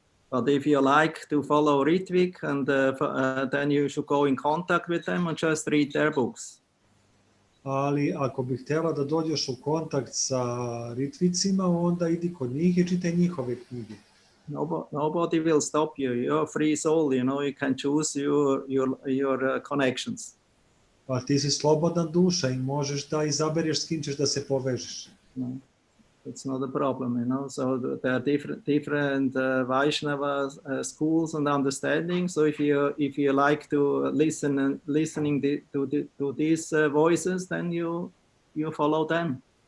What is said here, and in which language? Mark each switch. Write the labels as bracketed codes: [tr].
[en] But if you like to follow Ritvik, and then you should go in contact with them and just read their books. [sr] Ali ako bih htjela da dođeš u kontakt sa Ritvicima, onda idi kod njih i čitaj njihove knjige. [en] Nobody will stop you. You're a free soul, you know, you can choose your connections. [sr] Pa ti si slobodna duša i možeš da izabereš s kim ćeš da se povežeš. [en] No, it's not a problem, you know. So there are different Vaishnava schools and understanding. So if you like to listening to these voices, then you follow them.